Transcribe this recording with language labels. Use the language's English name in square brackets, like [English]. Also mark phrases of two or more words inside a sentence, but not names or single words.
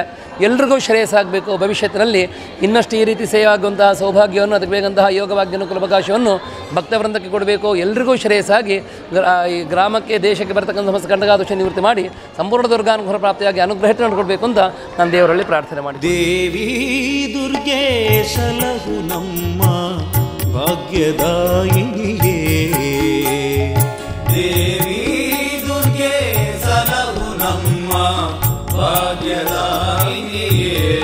[Kannada] ಎಲ್ರಿಗೂ ಶ್ರೇಯಸ್ಸಾಗಬೇಕು. ಭವಿಷ್ಯತ್ತಿನಲ್ಲಿ ಇನ್ನಷ್ಟು ಈ ರೀತಿ ಸೇವೆ ಆಗುವಂತಹ ಸೌಭಾಗ್ಯವನ್ನು, ಅದಕ್ಕೆ ಬೇಕಂತಹ ಯೋಗವಾಗ್ಯ ಅನುಕೂಲಾವಕಾಶವನ್ನು ಭಕ್ತವೃಂದಕ್ಕೆ ಕೊಡಬೇಕು. ಎಲ್ರಿಗೂ ಶ್ರೇಯಸ್ಸಾಗಿ ಈ ಗ್ರಾಮಕ್ಕೆ, ದೇಶಕ್ಕೆ ಬರ್ತಕ್ಕಂಥ ಸಮಸ್ತ ಕಂಟಕಾದೋಷ ನಿವೃತ್ತಿ ಮಾಡಿ ಸಂಪೂರ್ಣ ದುರ್ಗಾನುಗ್ರಹ ಪ್ರಾಪ್ತಿಯಾಗಿ ಅನುಗ್ರಹ ಕೊಡಬೇಕು ಅಂತ ನಾನು ದೇವರಲ್ಲಿ ಪ್ರಾರ್ಥನೆ ಮಾಡಿ. ದೇವಿ ದುರ್ಗೆ ಸಲಹು ನಮ್ಮ ಭಾಗ್ಯದಾಯಿನಿಯೇ, ದೇವಿ ದುರ್ಗೆ ಸಲಹು ನಮ್ಮ ಭಾಗ್ಯದಾಯಿನಿಯೇ.